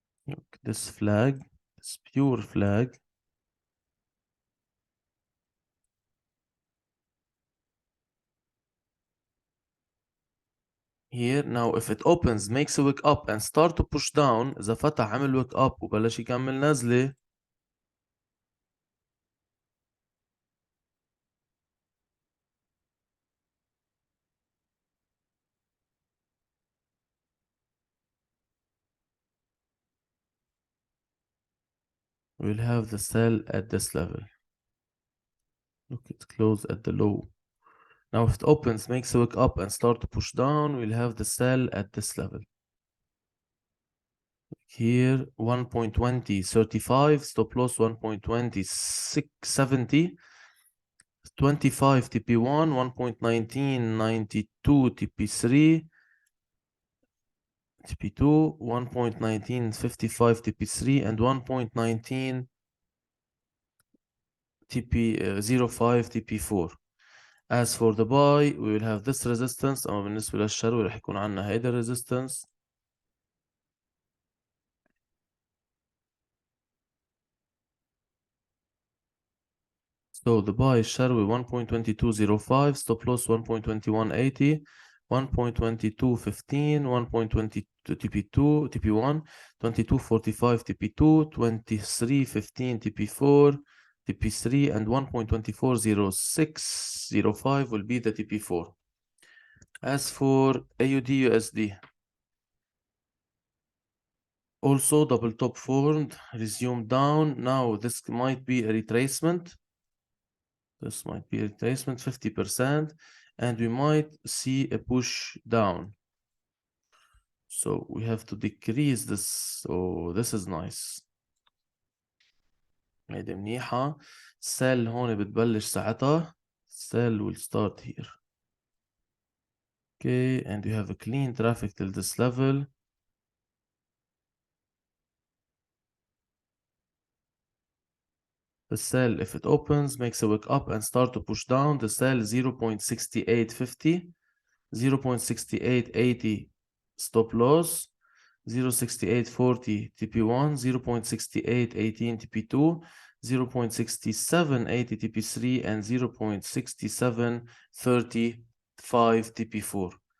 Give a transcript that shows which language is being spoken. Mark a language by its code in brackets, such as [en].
[en] Look, this flag, this pure flag. Here now if it opens, makes a wick up and start to push down. [ar] إذا فتح عمل wick up وبلش يكمل نزلة. [en] We'll have the sell at this level. Look, it's closed at the low. Now if it opens, makes a wick up and start to push down, we'll have the sell at this level. Here 1.2035, stop loss 1.2670, 25 TP1, 1.1992 TP3, TP2, 1.1955 TP3, and 1.19 TP05 TP4. As for the buy, we will have this resistance. [ar] أما بالنسبة للشروي رح يكون عنا هيدا resistance. [en] So the buy is Sharwi 1.2205, stop loss 1.2180, 1.2215, 1.22 TP2, TP1, 2245 TP2, 2315 TP4, TP3, and 1.240605 will be the TP4. As for AUD USD, also double top formed, resumed down. Now this might be a retracement. This might be a retracement 50%, and we might see a push down. So we have to decrease this. So this is nice. [ar] هيدي منيحة. Sell هون بتبلش ساعتها. [en] Sell will start here. Okay, and we have a clean traffic till this level. The sell, if it opens, makes a wick up and start to push down. The sell 0.6850, 0.6880 stop loss, 0.6840 TP1, 0.6818 TP2, 0.6780 TP3, and 0.6735 TP4.